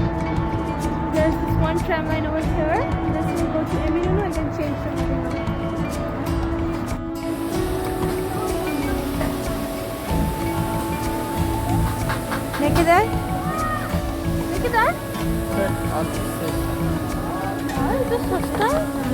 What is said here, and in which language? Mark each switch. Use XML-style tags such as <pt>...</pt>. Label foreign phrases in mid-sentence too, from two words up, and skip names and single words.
<en>There's this one tram line over here. This will go to Eminönü and then change to Eminönü.</en> <tr>Ne kadar? Ne kadar? Ay, bu</tr> <hi>सस्ता है।</hi>